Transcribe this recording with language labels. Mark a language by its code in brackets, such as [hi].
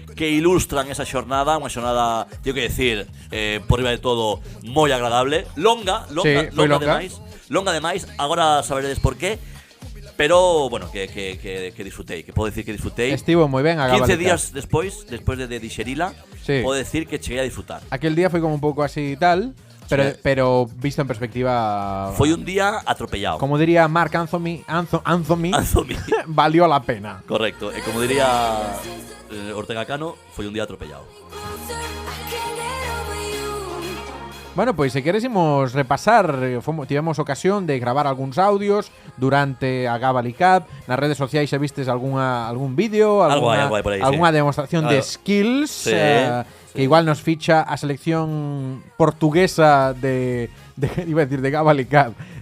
[gl] que ilustran esa xornada, unha xornada, teño que decir, por riba de todo, moi agradable, longa Sí, foi longa. demais, agora saberedes por qué, pero, bueno, que disfrutei, que podo decir que disfrutei. Estivo moi ben a Gabalica. días despois de dixerila, Sí. podo decir que cheguei a disfrutar. Aquel día foi como un pouco así y tal, Sí. pero visto en perspectiva. Foi un día atropellado. Como diría Mark Anthony, Anthony. [es] valió la pena. [gl] Correcto, e como diría Ortega Cano, foi un día atropellado. [en] Closer, I can't get over you. [gl] Bueno, pois se querésemos repasar, tivemos ocasión de gravar algúns audios durante a Gabali Cup. Nas redes sociais xa vistes algún vídeo, Algo hai por aí, algunha demostración de Claro. skills, Sí, que igual nos ficha a selección portuguesa de iba a decir de Gabali Cup.